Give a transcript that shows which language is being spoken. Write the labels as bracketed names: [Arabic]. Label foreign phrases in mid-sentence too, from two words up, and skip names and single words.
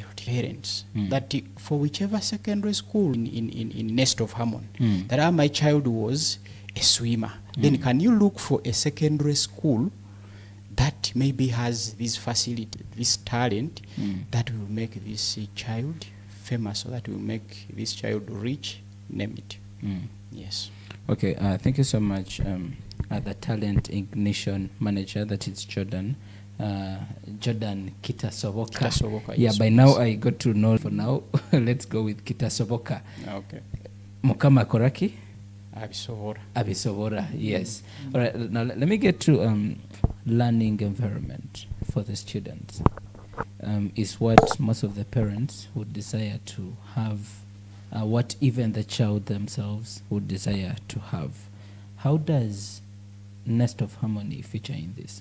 [English] Parents, that for whichever secondary school in Nest of Harmony, that my child was a swimmer, then can you look for a secondary school that maybe has this facility, this talent that will make this child famous, or that will make this child rich, name it. Yes. Okay, thank you so much. The Talent Ignition Manager, that is Jordan. Jordan Kitasoboka. Kitasoboka, Yeah, yes, by now I got to know for now. Let's go with Kitasoboka. Okay. [Ganda] Mukama Koraki? [English] Abusolomi. Yes. All right, now let me get to learning environment for the students. Is what most of the parents would desire to have, what even the child themselves would desire to have. How does Nest of Harmony feature in this?